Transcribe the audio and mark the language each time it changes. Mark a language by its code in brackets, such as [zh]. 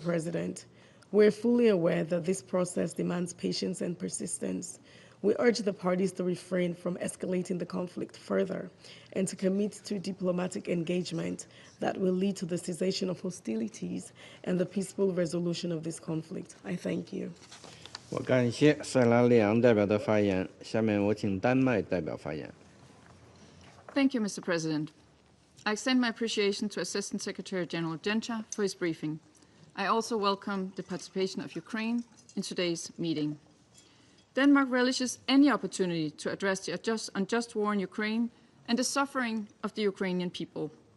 [en] President, we're fully aware that this process demands patience and persistence. We urge the parties to refrain from escalating the conflict further and to commit to diplomatic engagement that will lead to the cessation of hostilities and the peaceful resolution of this conflict. I thank you. [zh] 我感谢塞拉利昂代表的发言，下面我请丹麦代表发言。 [en] Thank you, Mr. President. I extend my appreciation to Assistant Secretary General Genscher for his briefing. I also welcome the participation of Ukraine in today's meeting. Denmark relishes any opportunity to address the unjust war in Ukraine and the suffering of the Ukrainian people.